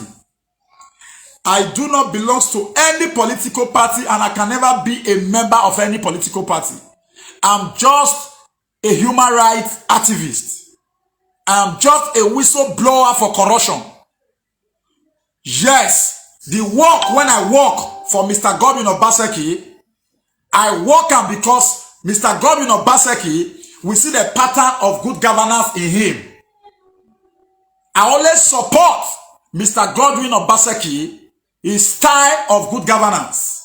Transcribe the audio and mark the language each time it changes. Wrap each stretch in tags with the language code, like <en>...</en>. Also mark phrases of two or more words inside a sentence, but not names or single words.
<en>I do not belong to any political party, and I can never be a member of any political party. I'm just a human rights activist. I'm just a whistleblower for corruption. Yes, the work when I work for Mr. Godwin Obaseki, I work am because Mr. Godwin Obaseki, we see the pattern of good governance in him. I always support Mr. Godwin Obaseki, his style of good governance.</en>